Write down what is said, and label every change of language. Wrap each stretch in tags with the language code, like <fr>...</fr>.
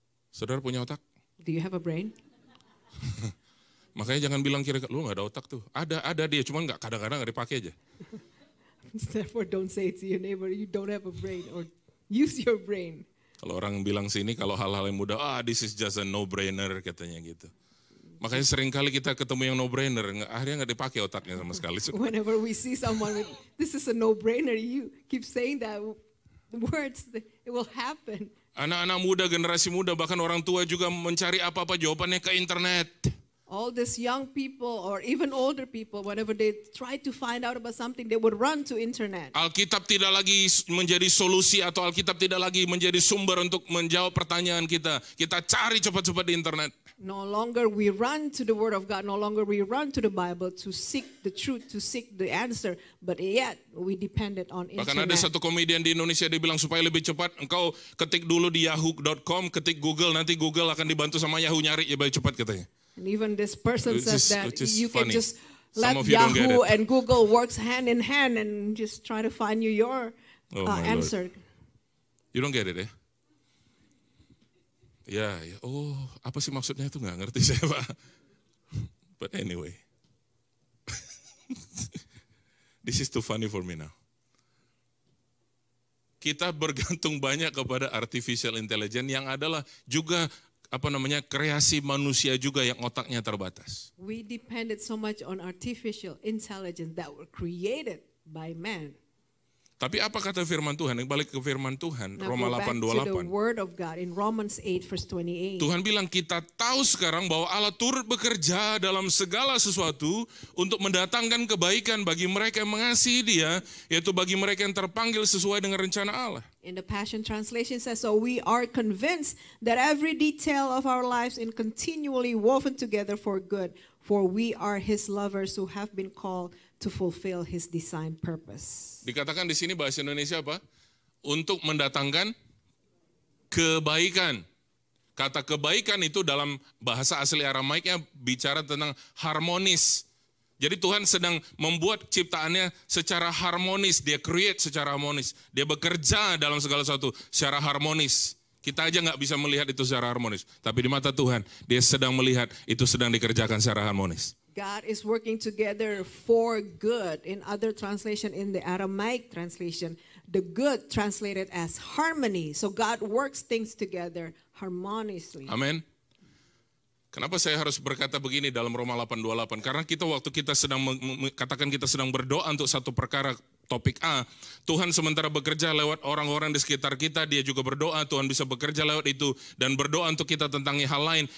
<id>Saudara punya otak?</id> <en>Do you have a brain?</en> <id>Makanya jangan bilang kira-kira lu nggak ada otak tuh. Ada dia, cuman kadang-kadang nggak dipakai aja.</id> <en>Therefore, don't say to your neighbor, you don't have a brain, or use your brain.</en> <id>Kalau orang bilang sini, kalau hal-hal yang mudah,</id> <en>this is just a no-brainer</en> <id>katanya gitu. Makanya sering kali kita ketemu yang no-brainer, akhirnya nggak dipakai otaknya sama sekali.</id> <en>Whenever we see someone with, this is a no-brainer, you keep saying that words, it will happen.</en> <id>Anak-anak muda, generasi muda, bahkan orang tua juga mencari apa-apa jawabannya ke internet.</id> <en>All these young people or even older people, whenever they try to find out about something, they would run to internet.</en> <id>Alkitab tidak lagi menjadi solusi atau Alkitab tidak lagi menjadi sumber untuk menjawab pertanyaan kita. Kita cari cepat-cepat di internet.</id> <en>No longer we run to the Word of God, no longer we run to the Bible to seek the truth, to seek the answer, but yet we depended on internet.</en> <id>Bahkan ada satu komedian di Indonesia, dia bilang supaya lebih cepat, engkau ketik dulu di yahoo.com, ketik Google, nanti Google akan dibantu sama Yahoo nyari ya lebih cepat katanya.</id> <en>And even this person says that you can just let Some of you don't get Yahoo it. and Google works hand in hand and just try to find you your answer. Lord. You don't get it ya?</en> <id>Ya, apa sih maksudnya itu nggak ngerti saya Pak.</id> <en>But anyway, this is too funny for me now.</en> <id>Kita bergantung banyak kepada artificial intelligence yang adalah juga kreasi manusia juga yang otaknya terbatas.</id> <en>We depended so much on artificial intelligence that were created by man.</en> <id>Tapi apa kata firman Tuhan? Yang balik ke firman Tuhan,</id> <en>Now</en> <id>Roma</id> <en>go back to the word of God in Romans 8 verse 28.</en> <id>Tuhan bilang kita tahu sekarang bahwa Allah turut bekerja dalam segala sesuatu untuk mendatangkan kebaikan bagi mereka yang mengasihi Dia, yaitu bagi mereka yang terpanggil sesuai dengan rencana Allah.</id> <en>In the Passion Translation says, so we are convinced that every detail of our lives is continually woven together for good, for we are His lovers who have been called to fulfill His designed purpose.</en> <id>Dikatakan di sini bahasa Indonesia apa? Untuk mendatangkan kebaikan. Kata kebaikan itu dalam bahasa asli Aramaiknya bicara tentang harmonis. Jadi Tuhan sedang membuat ciptaannya secara harmonis, dia create secara harmonis. Dia bekerja dalam segala sesuatu secara harmonis. Kita aja nggak bisa melihat itu secara harmonis. Tapi di mata Tuhan, dia sedang melihat itu sedang dikerjakan secara harmonis.</id> <en>God is working together for good. In other translation, in the Aramaic translation, the good translated as harmony. So God works things together harmoniously.</en> <id>Amin. Kenapa saya harus berkata begini dalam Roma 8:28? Karena waktu kita sedang katakan kita sedang berdoa untuk satu perkara topik A, Tuhan sementara bekerja lewat orang-orang di sekitar kita, dia juga berdoa, Tuhan bisa bekerja lewat itu dan berdoa untuk kita tentang hal lain.</id>